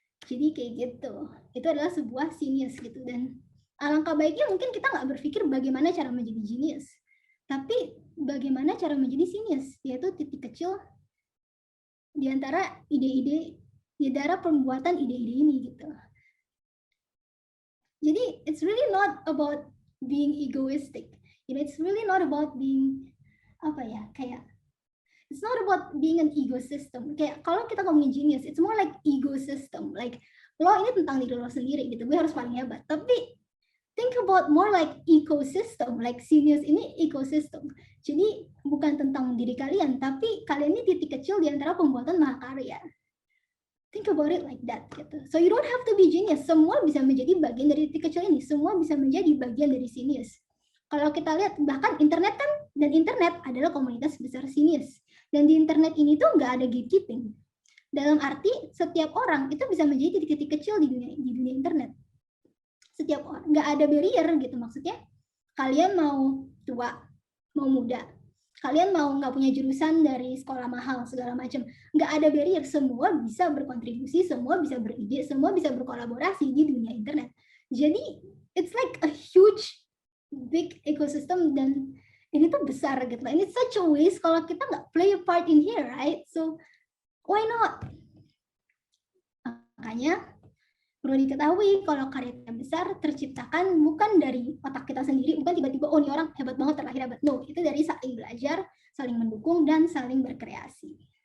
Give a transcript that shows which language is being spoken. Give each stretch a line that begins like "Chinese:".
Indonesian: Jadi kayak gitu. Itu adalah sebuah genius gitu, dan alangkah baiknya mungkin kita nggak berpikir bagaimana cara menjadi genius, tapi bagaimana cara menjadi genius, yaitu titik kecil di antara ide-ide, di antara pembuatan ide-ide ini gitu. Jadi
English: it's really not about being egoistic. It's really not about being it's not about being an ecosystem.
Indonesian: Kayak kalau kita ngomongin genius,
English: it's more like ecosystem. Like
Indonesian: lo ini tentang diri lo sendiri gitu. Gue harus paling hebat. Tapi
English: think about more like ecosystem. Like genius
Indonesian: ini
English: ecosystem.
Indonesian: Jadi bukan tentang diri kalian, tapi kalian ini titik kecil di antara pembuatan mahakarya.
English: Think about it like that
Indonesian: gitu.
English: So you don't have to be genius.
Indonesian: Semua bisa menjadi bagian dari titik kecil ini. Semua bisa menjadi bagian dari genius. Kalau kita lihat bahkan internet kan, dan internet adalah komunitas besar genius. Dan di internet ini tuh nggak ada gatekeeping. Dalam arti setiap orang itu bisa menjadi titik-titik kecil di dunia internet. Setiap orang, nggak ada barrier gitu, maksudnya kalian mau tua, mau muda, kalian mau nggak punya jurusan dari sekolah mahal segala macam, nggak ada barrier, semua bisa berkontribusi, semua bisa beride, semua bisa berkolaborasi di dunia internet.
English: Jadi it's like a huge big ecosystem,
Indonesian: dan ini tuh besar gitu.
English: And it's such a waste
Indonesian: kalau kita nggak
English: play a part in here, right? So why not?
Indonesian: Makanya perlu diketahui kalau karya besar terciptakan bukan dari otak kita sendiri, bukan tiba-tiba oh ini orang hebat banget, terlahir hebat.
English: No,
Indonesian: itu dari saling belajar, saling mendukung, dan saling berkreasi.